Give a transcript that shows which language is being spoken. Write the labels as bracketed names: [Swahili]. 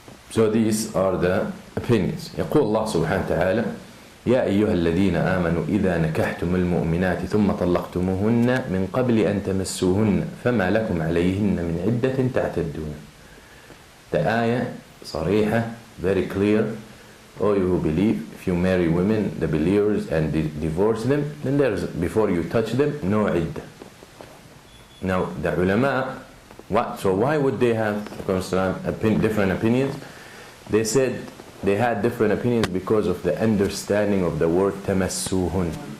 [English] So these are the opinions. [Arabic] يقول الله سبحانه وتعالى يا أيها الذين آمنوا إذا نكحتم المؤمنات ثم طلقتموهن من قبل أن تمسوهن فما لكم عليهن من عدة تعتدون. [English] The ayah صريحة, very clear. All you who believe, if you marry women, the believers, and divorce them, then before you touch them, no iddah. Now the ulama, What? So why would they have different opinions? They said they had different opinions because of the understanding of the word تمسوهن.